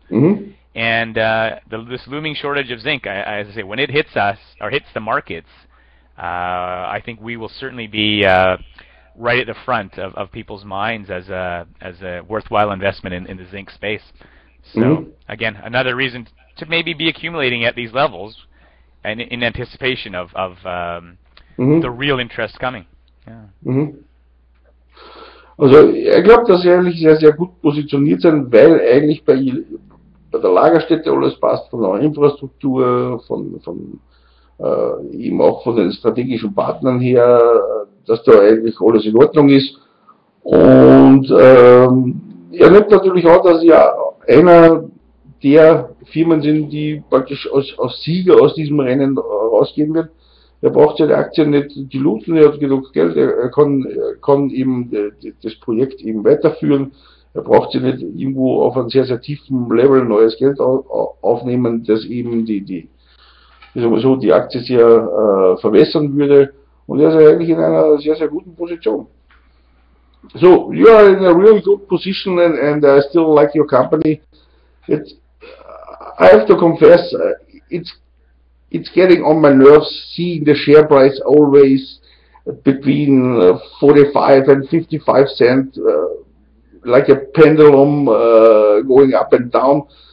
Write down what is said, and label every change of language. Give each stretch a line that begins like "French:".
English: And this looming shortage of zinc, as I say, when it hits us or hits the markets, I think we will certainly be right at the front of people's minds as a worthwhile investment in the zinc space. So again, another reason to maybe be accumulating at these levels and in anticipation of the real interest coming. Yeah.
German: Also ich glaube, dass sie eigentlich sehr, sehr gut positioniert sind, weil eigentlich bei der Lagerstätte alles passt, von der Infrastruktur, von eben auch von den strategischen Partnern her, dass da eigentlich alles in Ordnung ist. Und er nimmt natürlich auch, dass ja einer der Firmen sind, die praktisch als Sieger aus diesem Rennen rausgehen wird. Er braucht seine Aktien nicht diluten, er hat genug Geld, er kann eben das Projekt eben weiterführen. Er braucht sie nicht irgendwo auf einem sehr, sehr tiefen Level neues Geld aufnehmen, das eben die Aktie sehr verwässern würde. Und er ist eigentlich in einer sehr, sehr guten Position.
English: So, you are in a really good position and I still like your company. I have to confess, it's getting on my nerves seeing the share price always between 45 and 55 cents, like a pendulum going up and down.